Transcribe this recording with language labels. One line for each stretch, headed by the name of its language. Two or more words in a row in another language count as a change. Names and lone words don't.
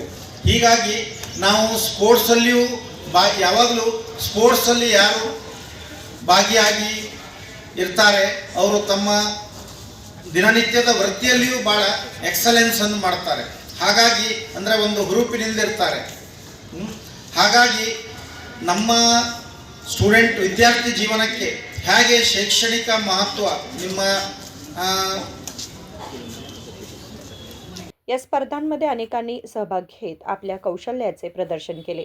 Kannada: ಹೀಗಾಗಿ ನಾವು ಸ್ಪೋರ್ಟ್ಸಲ್ಲಿಯೂ ಯಾವಾಗಲೂ ಸ್ಪೋರ್ಟ್ಸಲ್ಲಿ ಯಾರು ಭಾಗಿಯಾಗಿ ಇರ್ತಾರೆ ಅವರು ತಮ್ಮ ದಿನನಿತ್ಯದ ವೃತ್ತಿಯಲ್ಲಿಯೂ ಭಾಳ ಎಕ್ಸಲೆನ್ಸನ್ನು ಮಾಡ್ತಾರೆ. ಹಾಗಾಗಿ ಅಂದರೆ ಒಂದು ಗ್ರೂಪಿನಿಂದ ಇರ್ತಾರೆ. ಹಾಗಾಗಿ ನಮ್ಮ ವಿದ್ಯಾರ್ಥಿ जीवनाಕ್ಕೆ ಹೇಗೆ ಶೈಕ್ಷಣಿಕ महत्व ನಿಮ್ಮ
Marathi: या स्पर्धांमध्ये अनेकांनी सहभाग घेत आपल्या कौशल्याचे प्रदर्शन केले.